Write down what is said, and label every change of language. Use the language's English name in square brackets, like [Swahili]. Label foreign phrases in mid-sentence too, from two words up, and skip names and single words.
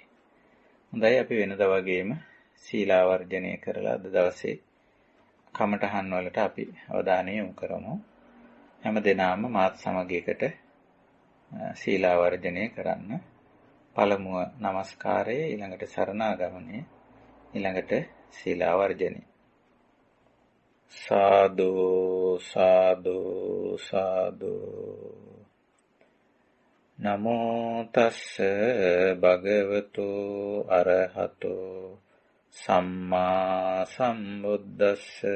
[Sinhala] හොඳයි අපි වෙනදා වගේම සීලාවර්ජනය කරලා අද දවසේ කමඨහන් වලට අපි අවධානය යොමු කරමු. හැම දිනම මාත් සමග එකට සීලාවර්ජනය කරන්න. පළමුව নমස්කාරය, ඊළඟට සරණාගමනය, ඊළඟට සීලාවර්ජනය. සාදු සාදු සාදු. [Pali] නමෝ තස්ස භගවතු අරහතෝ සම්මා සම්බුද්දස්ස.